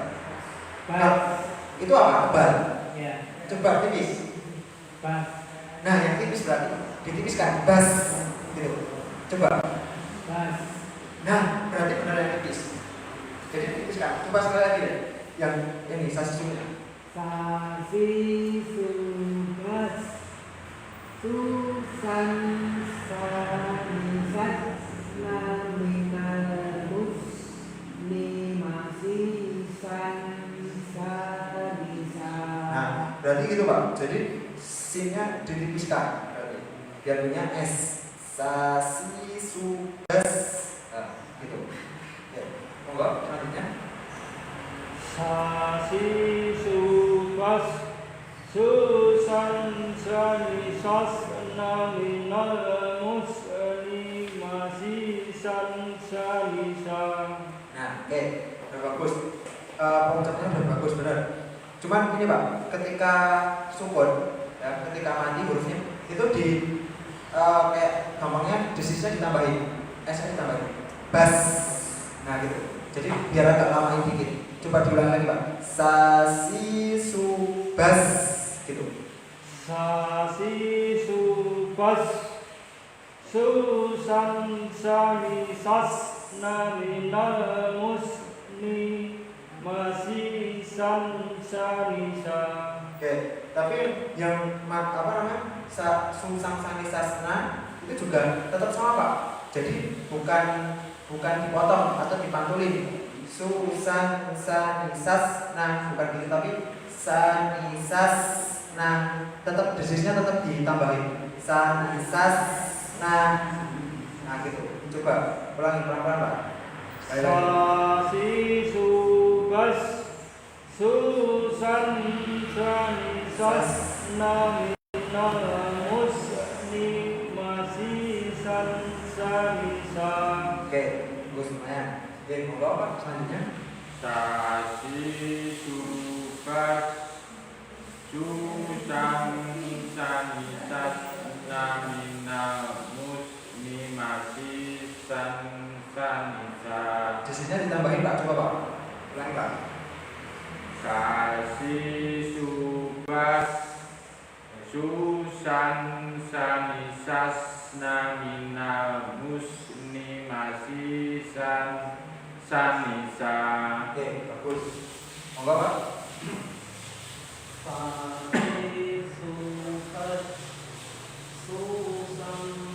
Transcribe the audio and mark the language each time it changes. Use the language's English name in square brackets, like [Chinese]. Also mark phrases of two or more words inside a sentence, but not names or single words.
[Indonesian] Nah, itu apa? Tebal. Ya. Coba tipis. Bas. Nah, yang tipis berarti ditipiskan bas gitu. Coba. Bas. Nah, berarti benar yang tipis. Jadi tipiskan. Coba sekali lagi deh. Yang ini sasisunya. Sasi subas susan samisat naminal muslimasi Nah, berarti gitu Pak. Jadi sinnya ditipiskan berarti. Biar punya S. Sasi subas. Nah, gitu. Ya. Monggo selanjutnya. Sasi subas susan sanisas naminal muslimasi sanisa. Nah, oke, udah bagus. Pengucapannya udah bagus benar. Cuman gini Pak, ketika sukun, ya, ketika mati hurufnya itu di kayak gampangnya desisnya ditambahin, S-nya ditambahin, bas. Nah gitu. Jadi biar agak lamain dikit. Coba diulang lagi Pak. Sasi subas gitu. Sasi subas susan sanisas naminal muslimasi sanisa. Oke, tapi yang apa namanya susang sanisasna itu juga tetap sama Pak. Jadi bukan dipotong atau dipantulin. Susang sanisasna bukan gitu, tapi sanisasna tetap desisnya tetap ditambahin. Sanisasna. Nah gitu. Coba ulangi pelan-pelan Pak. Sasi subas susan sanisas naminal muslimasi sanisa. Oke, bagus lumayan. Oke, monggo Pak selanjutnya. Sasi subas susan sanisas naminal muslimasi sanisa. Desisnya ditambahin Pak, coba Pak. Ulangi Pak. Sasi subas susan sanisas naminal muslimasi sanisa. Oke, bagus. Monggo Pak. Sasi subas susan